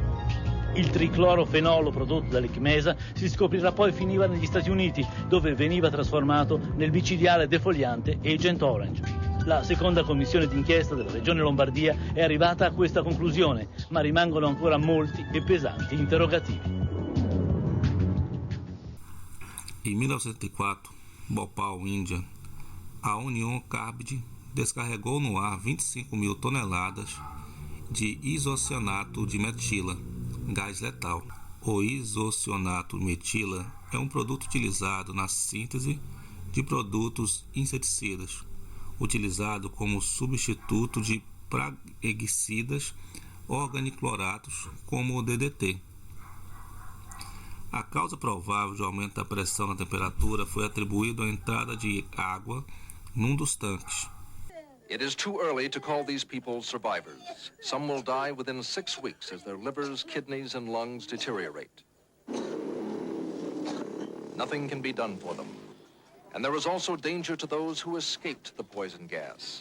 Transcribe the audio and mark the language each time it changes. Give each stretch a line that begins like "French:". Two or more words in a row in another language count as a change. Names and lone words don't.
Italian: Il triclorofenolo prodotto dall'ICMESA si scoprirà poi finiva negli Stati Uniti, dove veniva trasformato nel micidiale defoliante Agent Orange. La seconda commissione d'inchiesta della Regione Lombardia è arrivata a questa conclusione, ma rimangono ancora molti e pesanti interrogativi.
Portuguese: Em 1904, Bhopal, Índia, a Union Carbide descarregou no ar 25.000 toneladas de isocianato de metila, gás letal. O isocianato de metila é um produto utilizado na síntese de produtos inseticidas, utilizado como substituto de praguicidas organiclorados como o DDT. A causa provável de aumento da pressão na temperatura foi atribuído à entrada de água num dos tanques.
English: It is too early to call these people survivors. Some will die within 6 weeks as their livers, kidneys, and lungs deteriorate. Nothing can be done for them. And there is also danger to those who escaped the poison gas.